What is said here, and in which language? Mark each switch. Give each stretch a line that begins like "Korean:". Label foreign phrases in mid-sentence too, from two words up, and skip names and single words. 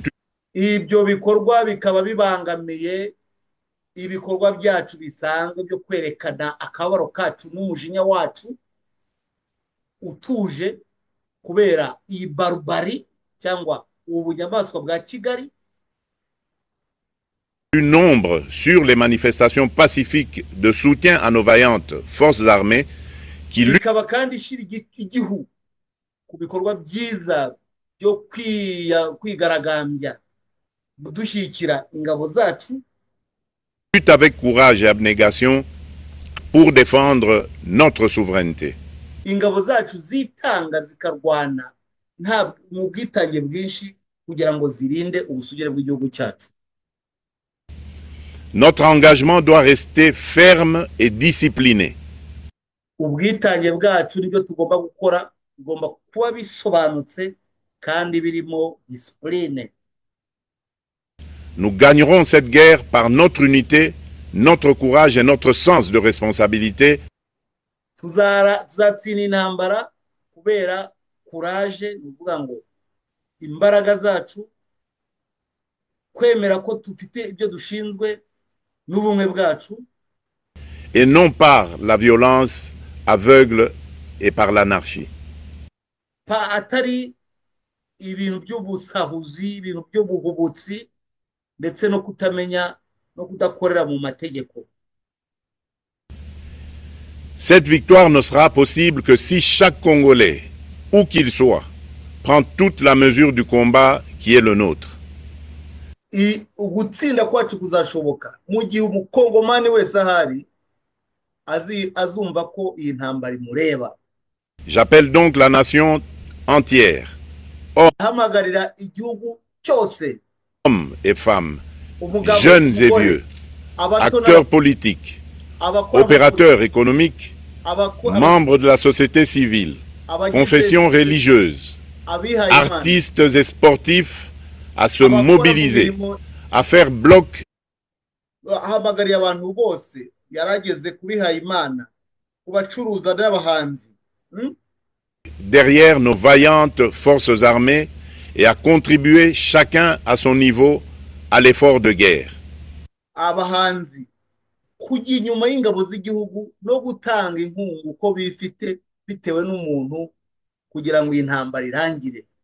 Kinyarwanda: ibyo bikorwa bikaba bibangamiye ibikorwa byacu bisanzwe byo kwerekana akabaro kacu n'umujinya wacu utuje kubera iyi barbari cyangwa ubunyamaswa bwa Kigali.
French: du nombre sur les manifestations pacifiques de soutien à nos vaillantes forces armées qui luttent
Kinyarwanda: ikaba kandi ishyira igihu ku bikorwa byiza byo kwigaragambya dushyigikira ingabo zacu
French: avec courage et abnégation pour défendre notre souveraineté.
Kinyarwanda: ingabo zacu zitanga zikarwana nta mu bwitange bwinshi kugira ngo zirinde ubusugire bw'igihugu cyacu.
French: Notre engagement doit rester ferme et discipliné.
Kinyarwanda: ubwitange bwacu nibyo tugomba gukora, bigomba kuba bisobanutse kandi birimo discipline.
French: Nous gagnerons cette guerre par notre unité, notre courage et notre sens de responsabilité.
Kinyarwanda: tuzatsinda intambara kubera courage, ni ukuvuga ngo imbaraga zacu, kwemera ko dufite ibyo dushinzwe n'ubumwe bwacu,
French: et non par la violence aveugle et par l'anarchie.
Kinyarwanda: atari ibintu by'ubusahuzi, ibintu by'ubuhubutsi ndetse no kutamenya no kudakorera mu mategeko.
French: Cette victoire ne sera possible que si chaque Congolais, où qu'il soit, prend toute la mesure du combat qui est le nôtre.
Kinyarwanda: Ugutsinda kwacu kuzashoboka mu gihe umukongomani wese ahari azumva ko iyi ntambara imureba.
French: J'appelle donc la nation entière,
Kinyarwanda: hamagarira igihugu cyose,
French: hommes et femmes, jeunes et vieux, acteurs politiques, opérateurs économiques, membres de la société civile, confessions religieuses, artistes et sportifs à se mobiliser, à faire bloc.
Kinyarwanda: Ahamagariye abantu bose yarageze kubihaye Imana, kubacuruza n'abahanzi
French: derrière nos vaillantes forces armées et à contribuer chacun à son niveau à l'effort de guerre.
Kinyarwanda: Abahanzi kujya inyuma y'ingabo z'igihugu no gutanga inkunga uko bifite bitewe n'umuntu kugira ngo intambara irangire.